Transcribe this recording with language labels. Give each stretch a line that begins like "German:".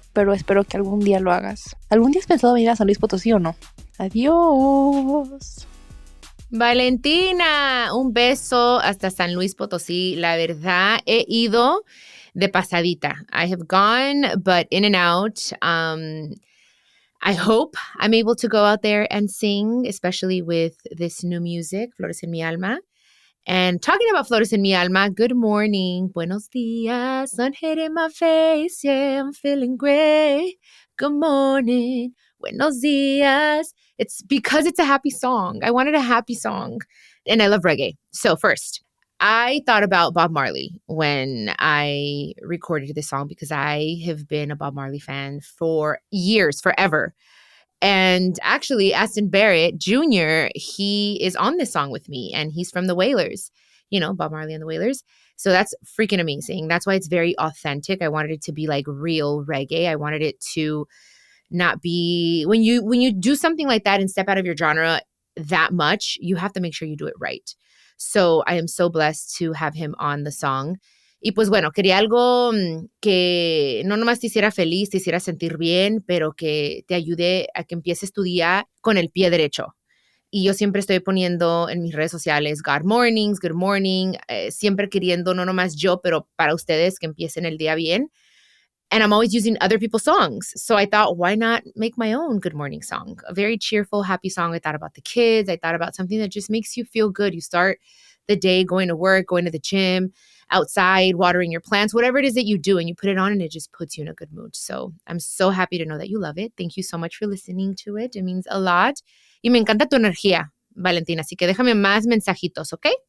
Spanish: Pero espero que algún día lo hagas. ¿Algún día has pensado venir a San Luis Potosí o no? Adiós. Valentina, un beso hasta San Luis Potosí. La verdad, he ido de pasadita.
English: I have gone, but in and out. I hope I'm able to go out there and sing, especially with this new music, Flores en mi alma. And talking about Flores en mi alma, good morning,
Spanish: buenos dias,
English: sun hitting my face, yeah, I'm feeling great. Good morning,
Spanish: buenos dias.
English: It's because it's a happy song. I wanted a happy song, and I love reggae. So first, I thought about Bob Marley when I recorded this song because I have been a Bob Marley fan for years, forever. And actually, Aston Barrett Jr., he is on this song with me, and he's from the Wailers, you know, Bob Marley and the Wailers. So that's freaking amazing. That's why it's very authentic. I wanted it to be like real reggae. I wanted it to not be, when you do something like that and step out of your genre that much, you have to make sure you do it right. So I am so blessed to have him on the song.
Spanish: Y pues bueno, quería algo que no nomás te hiciera feliz, te hiciera sentir bien, pero que te ayude a que empieces tu día con el pie derecho. Y yo siempre estoy poniendo en mis redes sociales
English: God mornings, good morning,
Spanish: siempre queriendo no nomás yo, pero para ustedes que empiecen el día bien.
English: And I'm always using other people's songs. So I thought, why not make my own good morning song? A very cheerful, happy song. I thought about the kids. I thought about something that just makes you feel good. You start the day going to work, going to the gym, outside, watering your plants, whatever it is that you do, and you put it on and it just puts you in a good mood. So I'm so happy to know that you love it. Thank you so much for listening to it. It means a lot.
Spanish: Y me encanta tu energía, Valentina. Así que déjame más mensajitos, ¿ok?